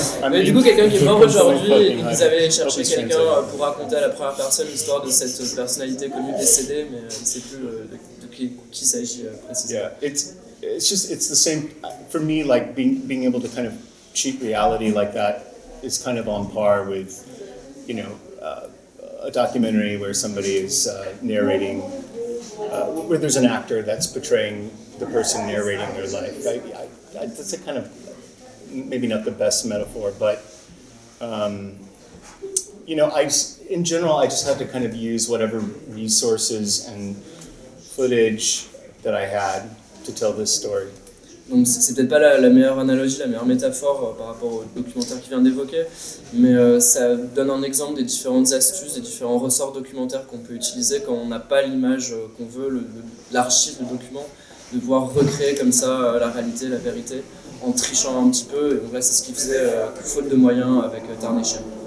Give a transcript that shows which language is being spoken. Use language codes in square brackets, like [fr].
[fr] Mais du coup, quelqu'un qui est mort aujourd'hui, et ils avaient cherché quelqu'un pour raconter à la première personne l'histoire de cette personnalité connue décédée, mais je ne sais plus de qui s'agit précisément. [en] Yeah, it's the same for me. Like being able to kind of cheat reality like that is kind of on par with, you know, a documentary where somebody is narrating, where there's an actor that's portraying the person narrating their life. That's a kind of, maybe not the best metaphor, but, you know, in general, I just had to kind of use whatever resources and footage that I had to tell this story. [fr] Donc c'est peut-être pas la meilleure analogie, la meilleure métaphore par rapport au documentaire qu'il vient d'évoquer, mais ça donne un exemple des différentes astuces, des différents ressorts documentaires qu'on peut utiliser quand on n'a pas l'image qu'on veut, l'archive, le document, de pouvoir recréer comme ça la réalité, la vérité, en trichant un petit peu. Et donc là c'est ce qu'il faisait, faute de moyens, avec Tarnation.